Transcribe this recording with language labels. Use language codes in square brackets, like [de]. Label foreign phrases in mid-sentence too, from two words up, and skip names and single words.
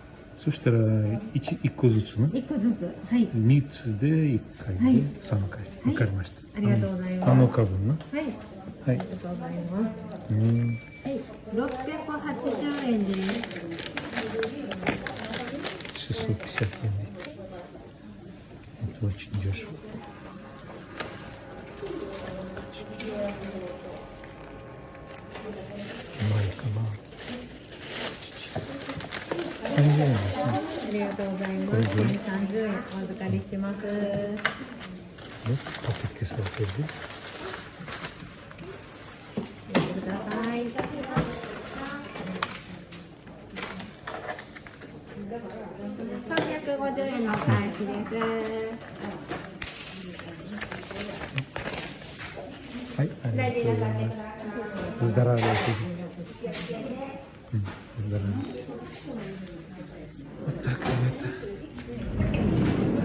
[ja] そしたら一個ずつね。 1個ずつ、はい、 3つで1回ではい 3回。わかりました。ありがとうございます 7日分ね。はい、はいありがとうございます。うん。はい、680円です。 [ru] 650 рублей. Это очень дешево. [ja] Майка,30 円ですね。ありがとうございます。30円お預かりします。ね、パケットされてる。見てください。350円のお返しです。はい、ありがとうございます。Здравствуйте. [ru] Здравствуйте. Вот так, ребята.